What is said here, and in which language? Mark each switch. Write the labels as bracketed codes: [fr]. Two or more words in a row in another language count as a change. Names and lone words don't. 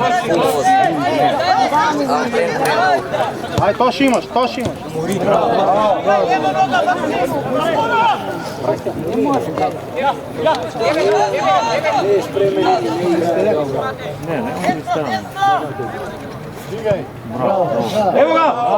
[bg] Ай, то ще имаш. [sr] Ево га!